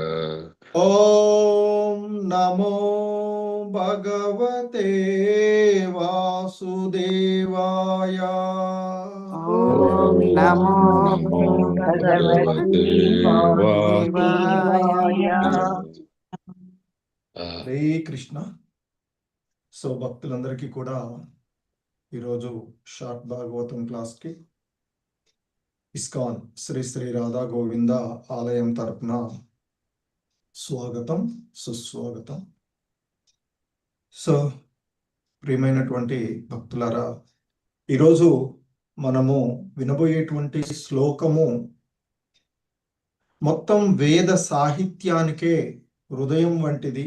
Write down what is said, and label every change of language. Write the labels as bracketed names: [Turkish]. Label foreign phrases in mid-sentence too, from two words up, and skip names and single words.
[Sanskrit] ओं नमो भगवते वासुदेवाय. ओं नमो भगवते वासुदेवाय. हरे कृष्ण. [Telugu] సో భక్తులందరికీ కూడా ఈరోజు షార్ట్ భాగవతం క్లాస్కి ఇస్కాన్ శ్రీ శ్రీ రాధా గోవింద ఆలయం తరపున స్వాగతం, సుస్వాగతం. సో ప్రియమైనటువంటి భక్తులారా, ఈరోజు మనము వినబోయేటువంటి శ్లోకము మొత్తం వేద సాహిత్యానికే హృదయం వంటిది.